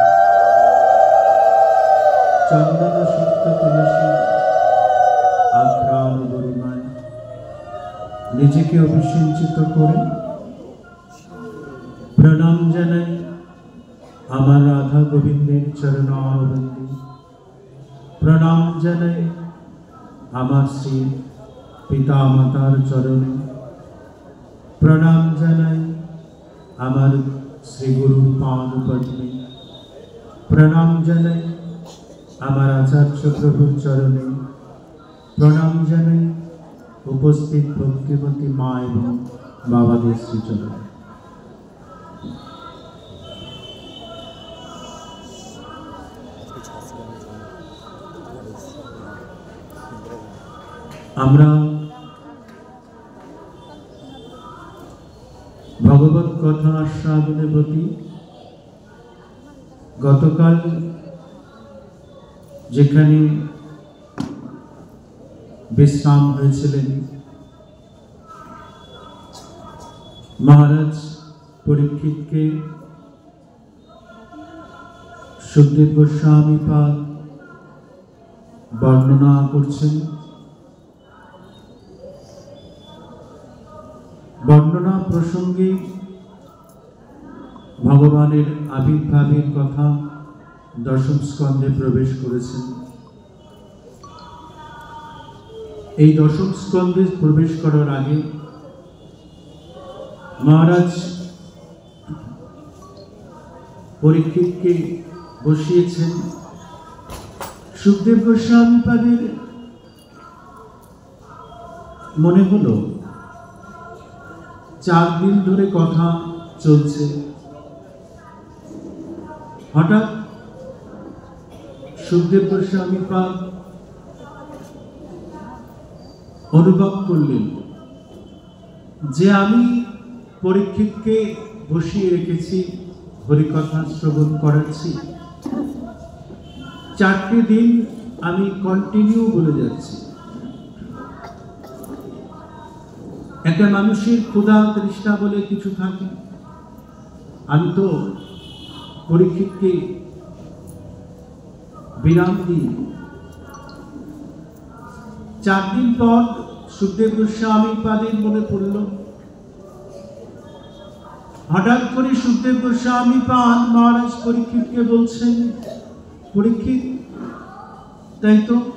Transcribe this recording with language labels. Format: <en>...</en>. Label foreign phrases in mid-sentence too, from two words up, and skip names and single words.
<bn>চন্দন শুক্ত তুলসী আঘ্রাণ গরিমায় নিজেকে অভিষেচিত করে প্রণাম জানাই আমার রাধা গোবিন্দের চরণারবিন্দে প্রণাম জানাই আমার শ্রী পিতা মাতার চরণে প্রণাম জানাই আমার শ্রী গুরুর পাদ পদ্মে প্রণাম জানাই আমার আচার্য প্রভুর চরণে প্রণাম জানাই উপস্থিত ভক্তিমতী মা এবং বাবাদের শ্রী চরণে আমরা ভগবত কথা আস্বাদনে প্রতি গতকাল যেখানে বিশ্রাম হয়েছিলেন মহারাজ পরীক্ষিত কে সুখদেব গোস্বামী পাদ বর্ণনা করছেন বর্ণনা প্রসঙ্গে ভগবানের আবির্ভাবের কথা দশম স্কন্দে প্রবেশ করেছেন এই দশম স্কন্দে প্রবেশ করার আগে মহারাজ পরীক্ষিত কে বসিয়েছেন সুখদেব গোস্বামী পাদের মনে হলো 4 দিন ধরে কথা চলছে হঠাৎ সুখদেব গোস্বামী পাদ অনুভব করলেন যে আমি পরীক্ষিত কে বসিয়ে রেখেছি হরিকথা শ্রবণ করাচ্ছি 4টে দিন আমি কন্টিনিউ বলে যাচ্ছি একটা মানুষের ক্ষুধা তৃষ্ণা বলে কিছু থাকে আমি তো পরীক্ষিতকে বিরাম দিই 4 दिन পর সুখদেব গোস্বামী পাদের মনে পড়ল হঠাৎ করে সুখদেব গোস্বামী পাদ মহারাজ পরীক্ষিতকে বলছেন পরীক্ষিত তাই তো</bn>